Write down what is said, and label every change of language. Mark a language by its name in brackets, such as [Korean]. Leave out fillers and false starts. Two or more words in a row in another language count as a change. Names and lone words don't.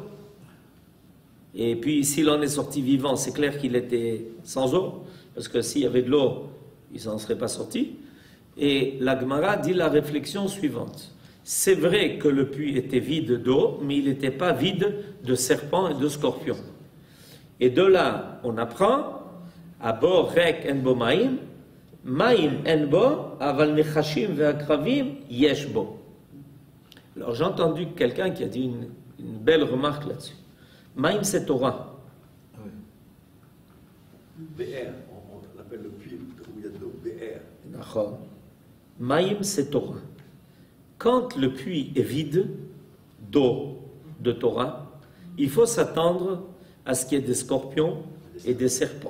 [French] Et puis, s'il en est sorti vivant, c'est clair qu'il était sans eau, parce que s'il y avait de l'eau, il ne s'en serait pas sorti. Et la Gemara dit la réflexion suivante. C'est vrai que le puits était vide d'eau, mais il n'était pas vide de serpents et de scorpions. Et de là, on apprend, [Hebrew] בור ריק אין בו מים, מים אין בו, אבל נחשים ועקרבים יש בו. [French] Alors j'ai entendu quelqu'un qui a dit une belle remarque là-dessus. Maim, c'est Torah. BR, on appelle le puits où il y a de l'eau, BR. D'accord. Maim, c'est Torah. Quand le puits est vide d'eau de Torah, il faut s'attendre à ce qu'il y ait des scorpions et des serpents.